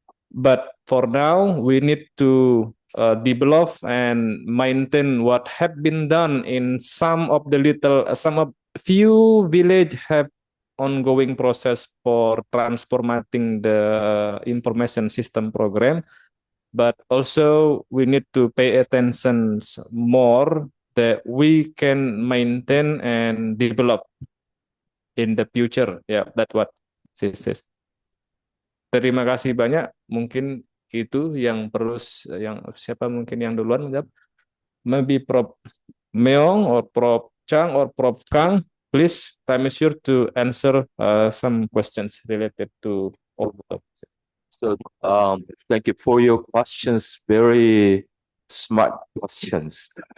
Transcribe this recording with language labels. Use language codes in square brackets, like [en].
[en] but for now we need to develop and maintain what have been done in some of few village have ongoing process for transforming the information system program, but also we need to pay attention more that we can maintain and develop in the future. Yeah, that's what she says. [id] Terima kasih banyak. Mungkin itu yang perlu yang siapa mungkin yang duluan menjawab? [en] Maybe Prof Meong or Prof Chang or Prof Kang. Please, time is sure to answer some questions related to all of this. So, thank you for your questions. Very smart questions.